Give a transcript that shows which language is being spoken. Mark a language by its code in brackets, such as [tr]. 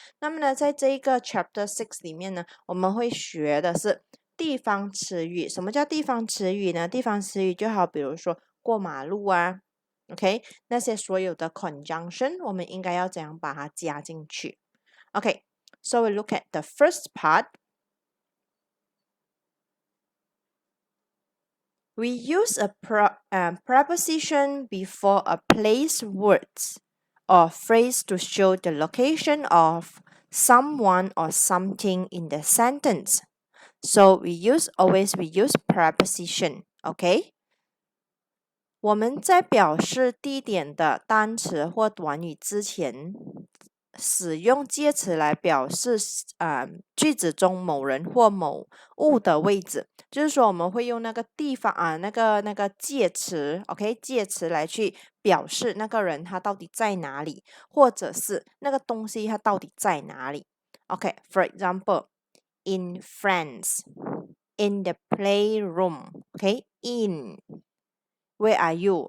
[zh] 那么呢，在这一个 chapter 6里面呢，我们会学的是地方词语。什么叫地方词语呢？地方词语就好，比如说过马路啊，OK，那些所有的 conjunction，我们应该要怎样把它加进去？OK， [en] so we look at the first part. We use a preposition before a place, words, or phrase to show the location of someone or something in the sentence. So we use preposition. [zh] OK，我们在表示地点的单词或短语之前，使用介词来表示句子中某人或某物的位置。就是说，我们会用那个地方那个介词，OK，介词来去表示那个人他到底在哪里，或者是那个东西它到底在哪里。 [en] OK，for example，in France。 In the playroom, okay, where are you?